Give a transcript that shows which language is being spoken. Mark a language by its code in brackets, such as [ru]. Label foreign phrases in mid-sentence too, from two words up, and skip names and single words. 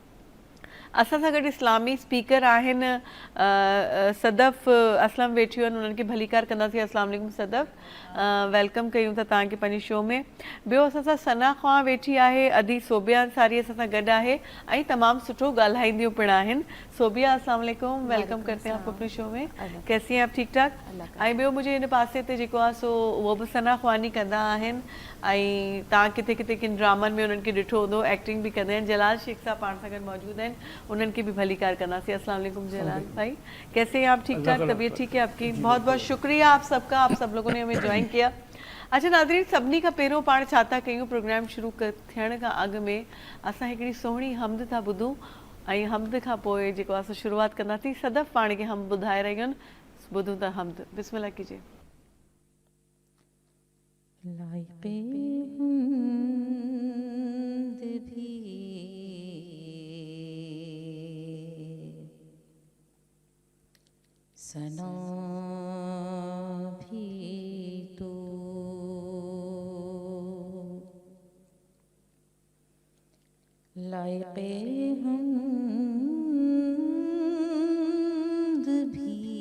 [sd] असां सां गॾु इस्लामी स्पीकर आहिनि सदफ़ असलम वेठियूं आहिनि, उन्हनि खे भलीकार कंदासीं। [ar] السلام علیکم [sd] सदफ़, वेलकम कयूं था तव्हांखे पंहिंजे शो में। ॿियो असां सां सना ख़्वां वेठी आहे, अदी सोबिया अंसारी असां सां गॾु आहे ऐं तमामु सुठो ॻाल्हाईंदियूं पिणु आहिनि। [ur] सोबिया [ar] السلام علیکم, [ur] ویلکم کرتے ہیں آپ کو اپنے شو میں. کیسی ہیں آپ؟ ٹھیک ٹھاک? [sd] ऐं ॿियो मुंहिंजे हिन पासे ते जेको आहे सो उहो बि सना ख़्वानी कंदा आहिनि ऐं तव्हां किथे किथे किन ड्रामनि में उन्हनि खे ॾिठो हूंदो, एक्टिंग बि कंदा आहिनि। जलाल शेख साहब पाण सां गॾु मौजूदु आहिनि, उन्हनि के भी भलीकार करना। [ar] السلام علیکم [ur] جلال بھائی، کیسے ہیں آپ? ٹھیک ٹھاک؟ طبیعت ٹھیک ہے آپ کی? بہت بہت شکریہ آپ سب کا، آپ سب لوگوں نے ہمیں جوائن کیا. [sd] अच्छा नाज़रीन, सभिनी खां पहिरियों पाण छा था कयूं, प्रोग्राम शुरू थियण खां अॻु में असां हिकिड़ी सोहिणी हमद था ॿुधूं ऐं हमद खां पोइ जेको आहे शुरूआत कंदासीं। सदफ़ पाण खे हम ॿुधाए रहियूं आहिनि, ॿुधूं था हमद। [ur] بسم اللہ کیجیے. ثنا بھی تو لائقِ حمد بھی,